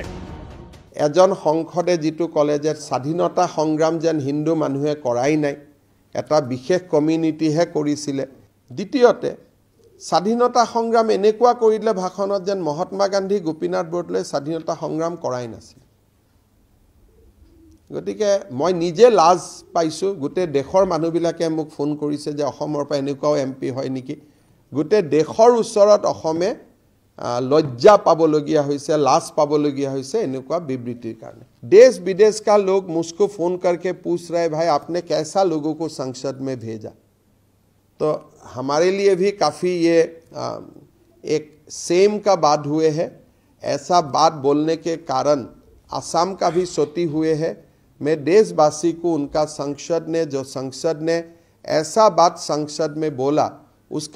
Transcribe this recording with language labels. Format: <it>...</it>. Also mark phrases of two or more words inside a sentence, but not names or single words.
<as>এজন সংসদে যিটো ক'লে যে স্বাধীনতা সংগ্ৰাম যেন হিন্দু মানুহে কৰাই নাই এটা বিশেষ কমিউনিটিহে কৰিছিলে দ্বিতীয়তে স্বাধীনতা সংগ্ৰাম এনেকুৱা কৰিলে ভাষণত যেন মহাত্মা গান্ধী গোপীনাথ বৰদলৈ স্বাধীনতা সংগ্ৰাম কৰাই নাছিল গতিকে মই নিজে লাজ পাইছোঁ গোটেই দেশৰ মানুহবিলাকে মোক ফোন কৰিছে যে অসমৰ পৰা এনেকুৱাও এমপি হয় নেকি গোটেই দেশৰ ওচৰত অসমে লজ্জা পাবলগীয়া হৈছে লাজ পাবলগীয়া হৈছে এনেকুৱা বিবৃতিৰ কাৰণে</as> <hi>देश विदेश का लोग मुझको फ़ोन करके पूछ रहे भाई आपने कैसा लोगों को संसद में भेजा तो हमारे लिए भी काफ़ी ये एक सेम का बात हुए है ऐसा बात बोलने के कारण असम का भी क्षति हुए है मैं देशवासी को उनका संसद ने ऐसा बात संसद में बोला उसका</hi>